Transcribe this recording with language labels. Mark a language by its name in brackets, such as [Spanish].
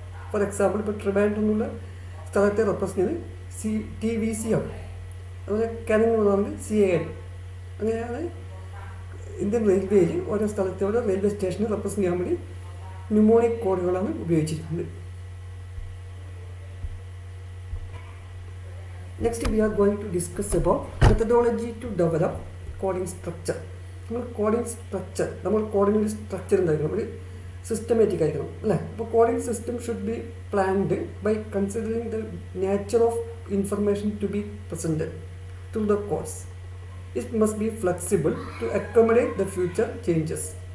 [English] for example [Malayalam] ഇപ്പോൾ ട്രിവാൻഡ്രം എന്നുള്ള സ്ഥലത്തെ റെപ്രസെൻറ്റ് ചെയ്ത് TVC ആണ്. അതുപോലെ കാനൻ എന്ന് പറഞ്ഞാൽ CAN. അങ്ങനെയാണ് ഇന്ത്യൻ റെയിൽവേയിൽ ഓരോ സ്ഥലത്തെ ഓരോ റെയിൽവേ സ്റ്റേഷനെ റെപ്രസെൻറ്റ് ചെയ്യാൻ വേണ്ടി ന്യൂമോണിക് കോഡുകളാണ് ഉപയോഗിച്ചിരിക്കുന്നത്. [English] Next we are going to discuss about methodology to develop coding structure. [Malayalam] നമ്മൾ കോഡിംഗ് സ്ട്രക്ചർ, നമ്മൾ കോഡിംഗ് ഒരു സ്ട്രക്ചർ ഉണ്ടായിരിക്കണം, ഒരു സിസ്റ്റമാറ്റിക് ആയിരിക്കണം അല്ലേ. [English] അപ്പോൾ coding system should be planned by considering the nature of information to be presented through the codes. It must be flexible to accommodate the future changes.